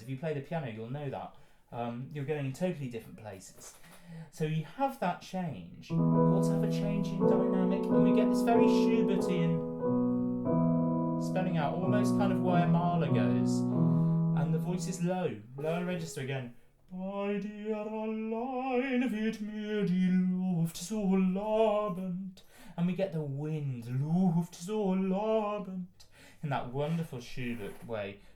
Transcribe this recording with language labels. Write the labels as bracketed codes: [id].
[en] If you play the piano, you'll know that. You're going in totally different places. So you have that change. You also have a change in dynamic, and we get this very Schubertian spelling out, almost kind of where Mahler goes. And the voice is low register again. [de] Bei dir allein wird mir die Luft so labend. [en] And we get the wind, [de] Luft so labend, [en] in that wonderful Schubert way.